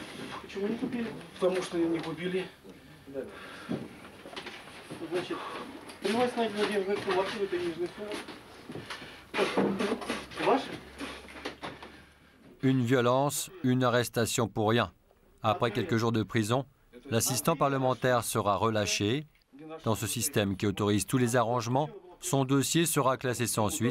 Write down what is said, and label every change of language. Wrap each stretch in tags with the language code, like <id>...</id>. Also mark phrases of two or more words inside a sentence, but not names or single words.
<ru>Почему не купили? Потому что не купили. Значит,</ru> <fr>Une violence, une arrestation pour rien. Après quelques jours de prison, l'assistant parlementaire sera relâché. Dans ce système qui autorise tous les arrangements, son dossier sera classé sans suite.</fr>